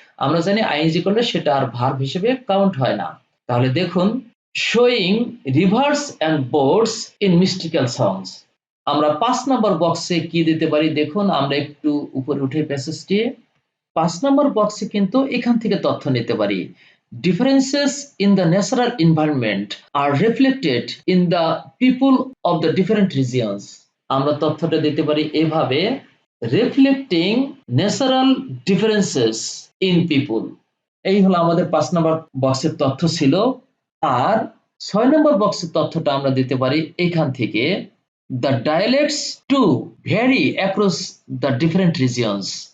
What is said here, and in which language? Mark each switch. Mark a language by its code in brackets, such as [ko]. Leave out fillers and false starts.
[bn] আমরা জানি আইএনজি করলে সেটা আর ভার্ব হিসেবে কাউন্ট হয় না। তাহলে দেখুন, [en] Showing rivers and boats in mystical songs. [bn] আমরা 5 নম্বর বক্সে কি দিতে পারি? দেখুন আমরা একটু উপরে উঠে প্যাসেজটি, 5 নম্বর বক্সে কিন্তু এখান থেকে তথ্য নিতে পারি। [en] Differences in the natural environment are reflected in the people of the different regions। [bn] আমরা তথ্যটা দিতে পারি এভাবে, [en] reflecting natural differences in people। [bn] এই হলো আমাদের 5 নম্বর বক্সের তথ্য ছিল। আর 6 নম্বর বক্সের তথ্যটা আমরা দিতে পারি এখান থেকে, [en] the dialects too vary across the different regions।